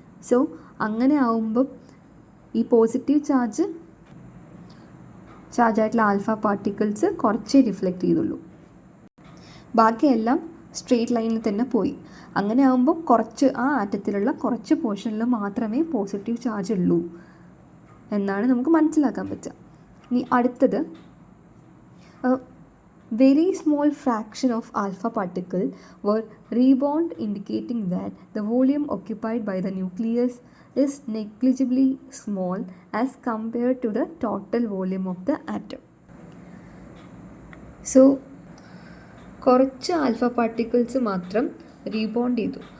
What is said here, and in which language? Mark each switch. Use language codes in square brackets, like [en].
[ml] So അങ്ങനെ ആവുമ്പം ഈ പോസിറ്റീവ് ചാർജായിട്ടുള്ള ആൽഫ പാർട്ടിക്കിൾസ് കുറച്ചേ ഡിഫ്ലക്റ്റ് ചെയ്തുള്ളൂ, ബാക്കിയെല്ലാം സ്ട്രെയിറ്റ് ലൈനിൽ തന്നെ പോയി. അങ്ങനെ ആകുമ്പോൾ കുറച്ച് ആ ആറ്റത്തിലുള്ള കുറച്ച് പോർഷനിൽ മാത്രമേ പോസിറ്റീവ് ചാർജ് ഉള്ളൂ എന്നാണ് നമുക്ക് മനസ്സിലാക്കാൻ പറ്റുക. ഇനി അടുത്തത്, [en] very small fraction of alpha particle were rebound, indicating that the volume occupied by the nucleus is negligibly small as compared to the total volume of the atom. [ml] So കുറച്ച് alpha particles മാത്രം rebond ചെയ്തു.